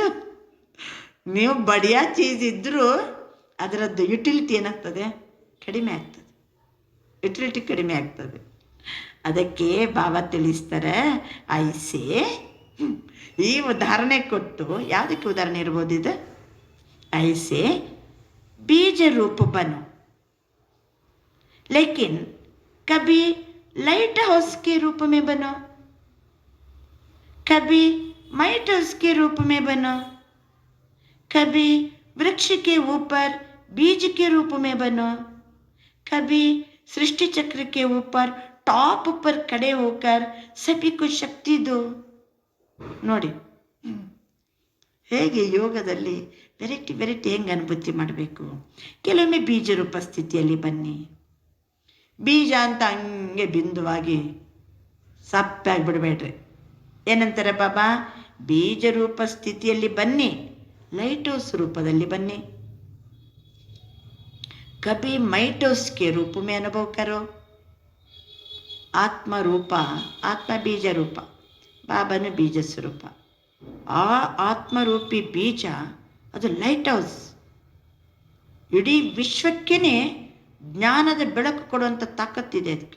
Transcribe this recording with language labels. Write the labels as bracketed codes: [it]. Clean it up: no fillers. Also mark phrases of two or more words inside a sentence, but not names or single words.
[kn] ನೀವು [hi] बढ़िया चीज़ [kn] ಇದ್ದರೂ ಅದರದ್ದು ಯುಟಿಲಿಟಿ ಏನಾಗ್ತದೆ? ಕಡಿಮೆ ಆಗ್ತದೆ. ಅದಕ್ಕೆ ಬಾಬಾ ತಿಳಿಸ್ತಾರೆ, ಐಸೆ ಈ ಉದಾಹರಣೆ ಕೊಟ್ಟು, ಯಾವುದಕ್ಕೆ ಉದಾಹರಣೆ ಇರ್ಬೋದು ಇದು? [hi] ಐಸೆ बीज रूप बनो, लेकिन कभी [en] light house [hi] के रूप में बनो, कभी [en] might house [hi] के रूप में बनो, कभी वृक्ष के ऊपर बीज के रूप में बनो, कभी सृष्टि चक्र के ऊपर टॉप पर खड़े होकर सभी को शक्ति दो. [kn] ನೋಡಿ, ಹೇಗೆ ಯೋಗದಲ್ಲಿ ವೆರೈಟಿ ಹೆಂಗೆ ಅನುಭೂತಿ ಮಾಡಬೇಕು. ಕೆಲವೊಮ್ಮೆ ಬೀಜ ರೂಪ ಸ್ಥಿತಿಯಲ್ಲಿ ಬನ್ನಿ. ಬೀಜ ಅಂತ ಹಂಗೆ ಬಿಂದುವಾಗಿ ಸಪ್ಪಾಗಿ ಬಿಡಬೇಡ್ರಿ. ಏನಂತಾರೆ ಬಾಬಾ, ಬೀಜ ರೂಪ ಸ್ಥಿತಿಯಲ್ಲಿ ಬನ್ನಿ, [en] light house [kn] ರೂಪದಲ್ಲಿ ಬನ್ನಿ. [hi] ಕಭಿ [en] might house [hi] के रूप में अनुभव करो. [kn] ಆತ್ಮ ರೂಪ, ಆತ್ಮ ಬೀಜ ರೂಪ, ಬಾಬನು ಬೀಜ ಸ್ವರೂಪ. ಆ ಆತ್ಮರೂಪಿ ಬೀಜ ಅದು [en] light house. [kn] ಇಡೀ ವಿಶ್ವಕ್ಕೇ ಜ್ಞಾನದ ಬೆಳಕು ಕೊಡುವಂಥ ತಾಕತ್ತಿದೆ ಅದಕ್ಕೆ.